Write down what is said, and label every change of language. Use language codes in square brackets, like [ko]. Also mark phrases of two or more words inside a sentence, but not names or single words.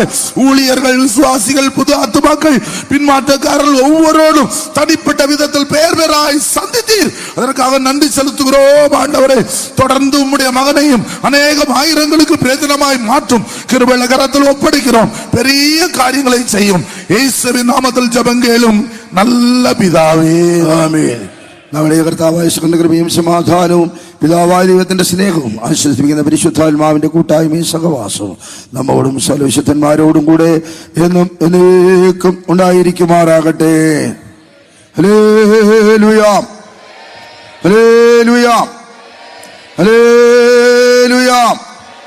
[ta] ஊழியர்கள், விசுவாசிகள், புது ஆத்துமாக்கள், பின்மாற்றக்காரர்கள் ஒவ்வொருவரும் தனிப்பட்ட விதத்தில் பெயர் பெயராய் சந்தித்தீர், அதற்காக நன்றி செலுத்துகிறோம் ஆண்டவரே. தொடர்ந்து உம்முடைய மகனையும் அநேகம் ஆயிரங்களுக்கு பிரயோஜனமாய் மாற்றும் கிருபையுள்ள கரத்தில் ஒப்படைக்கிறோம். பெரிய காரியங்களை செய்யும் இயேசுவின் நாமத்தில் ஜெபங்கேளும் நல்ல പിതാവേ, [ml] ആമേൻ. നമ്മുടെ കർത്താവായ യേശുവിന്റെ കൃപയും സമാധാനവും പിതാവായ ദൈവത്തിന്റെ സ്നേഹവും ആശ്വസിപ്പിക്കുന്ന പരിശുദ്ധാത്മാവിന്റെ കൂട്ടായ്മയും സഹവാസവും നമ്മോടും സർവ്വവിശുദ്ധന്മാരോടും കൂടെ എന്നും എന്നേക്കും ഉണ്ടായിരിക്കുമാറാകട്ടെ. ഹല്ലേലൂയ, ഹല്ലേലൂയ, ഹല്ലേലൂയ.